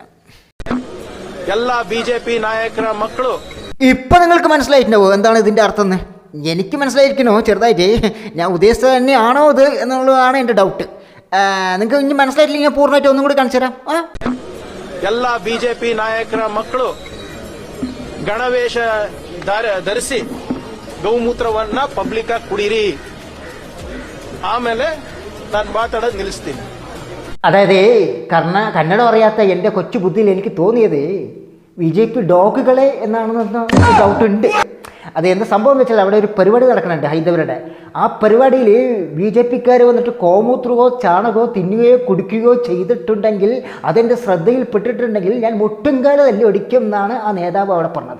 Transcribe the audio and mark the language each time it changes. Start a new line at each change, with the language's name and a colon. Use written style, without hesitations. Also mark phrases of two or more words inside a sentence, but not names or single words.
Malayalam: എല്ലാ ബി.ജെ.പി. നായകರ മക്കളും ഇപ്പൊ നിങ്ങൾക്ക് മനസ്സിലായിട്ടുണ്ടാവോ എന്താണ് ഇതിന്റെ അർത്ഥം എന്ന്? എനിക്ക് മനസ്സിലായിരിക്കണോ ചെറുതായിട്ട്. ഞാൻ ഉദ്ദേശിച്ചത് തന്നെയാണോ ഇത് എന്നുള്ളതാണ് എൻ്റെ ഡൗട്ട്. നിങ്ങൾക്ക് ഇനി മനസ്സിലായിട്ടില്ലെങ്കിൽ പൂർണ്ണമായിട്ട് ഒന്നും കൂടി കാണിച്ചു തരാം. എല്ലാ ബി.ജെ.ಪಿ.
Kannada: ನಾಯಕರ ಮಕ್ಕಳು ಗಣವೇಶ ಧರಿಸಿ ಗೌಮೂತ್ರವನ್ನ ಪಬ್ಲಿಕ್ ಆಗಿ ಕುಡೀರಿ. ಆಮೇಲೆ ನಾನು ಮಾತಾಡೋದು ನಿಲ್ಲಿಸ್ತೀನಿ.
Malayalam: അതായത് കന്നഡ അറിയാത്ത എൻ്റെ കൊച്ചു ബുദ്ധിയിൽ എനിക്ക് തോന്നിയത് BJP ഡോഗുകളെ എന്നാണെന്ന് ഡൗട്ട് ഉണ്ട്. അത് എന്താ സംഭവം എന്ന് വെച്ചാൽ അവിടെ ഒരു പരിപാടി നടക്കുന്നുണ്ട് ഹൈന്ദവരുടെ. ആ പരിപാടിയിൽ BJPക്കാർ വന്നിട്ട് കോമൂത്രമോ ചാണകമോ തിന്നുകയോ കുടിക്കുകയോ ചെയ്തിട്ടുണ്ടെങ്കിൽ, അതെൻ്റെ ശ്രദ്ധയിൽപ്പെട്ടിട്ടുണ്ടെങ്കിൽ ഞാൻ മുട്ടുംകാല തല്ലി ഒടിക്കും എന്നാണ് ആ നേതാവ് അവിടെ പറഞ്ഞത്.